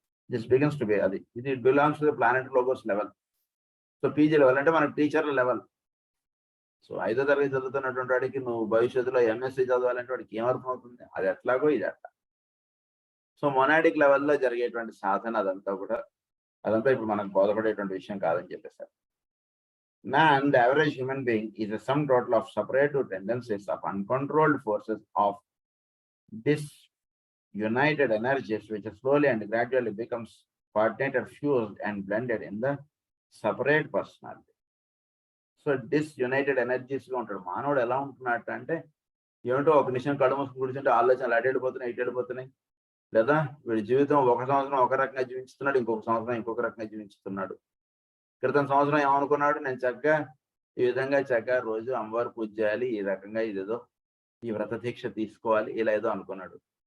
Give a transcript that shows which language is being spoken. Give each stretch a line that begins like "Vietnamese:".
English: This begins to be అది ఇది it belongs to the planet logos level.
Telugu: So PG level అంటే మన టీచర్ల లెవెల్. సో 5వ తరగతి చదువుతున్నటువంటి వాడికి నువ్వు భవిష్యత్తులో ఎంఎస్సీ చదవాలంటే వాడికి ఏమర్థం అవుతుంది, అది ఎట్లాగో ఇది అట్లా. సో మొనాడిక్ లెవెల్లో జరిగేటువంటి సాధన అదంతా ఇప్పుడు మనకు బోధపడేటువంటి విషయం కాదని చెప్పేశారు.
English: Man, the average human being, is a sum total of separative tendencies of uncontrolled forces of disunited energies, which slowly and gradually becomes coordinated, fused and blended in the separate personality.
Telugu: So డిస్యునైటెడ్ energies గా ఉంటాడు మానవుడు. ఎలా ఉంటున్నట్టు అంటే ఏమిటో ఒక నిమిషం కళ్ళు మూసుకుని కూర్చుంటే ఆలోచనలు అటు వెళ్ళిపోతున్నాయి, ఇటు వెళ్ళిపోతున్నాయి. లేదా వీడి జీవితం ఒక సంవత్సరం ఒక రకంగా జీవిస్తున్నాడు, ఇంకొక సంవత్సరం ఇంకొక రకంగా జీవిస్తున్నాడు. క్రితం సంవత్సరం ఏమనుకున్నాడు, నేను చక్కగా ఈ విధంగా చక్కగా రోజు అమ్మవారు పూజ చేయాలి, ఈ రకంగా ఇదేదో ఈ వ్రత దీక్ష తీసుకోవాలి, ఇలా ఏదో అనుకున్నాడు.